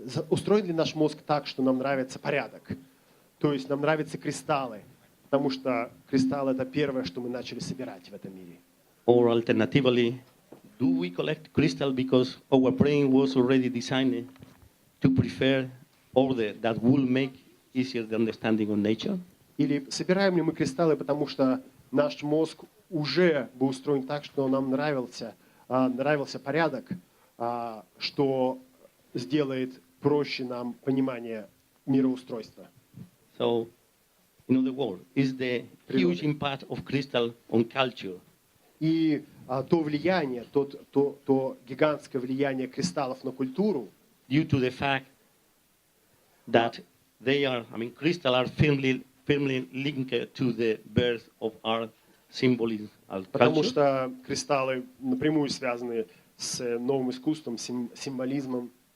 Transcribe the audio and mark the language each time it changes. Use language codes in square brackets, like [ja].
[ru] устроен ли наш мозг так, что нам нравится порядок? То есть нам нравятся кристаллы, потому что кристалл — это первое, что мы начали собирать в этом мире. [en] Or alternatively, do we collect crystal because our brain was already designed to prefer order that will make easier the understanding of nature? [ru] Или собираем ли мы кристаллы, потому что наш мозг уже был устроен так, что нам нравился порядок, что сделает проще нам понимание мироустройства. [en] So, in other words, is the huge impact of crystal on culture [ru] И то влияние, то гигантское влияние кристаллов на культуру, [en] due to the fact that crystal are firmly linked to the birth of our symbolism and [ru] потому [en] culture? [ru] что кристаллы напрямую связаны с новым искусством, символизмом.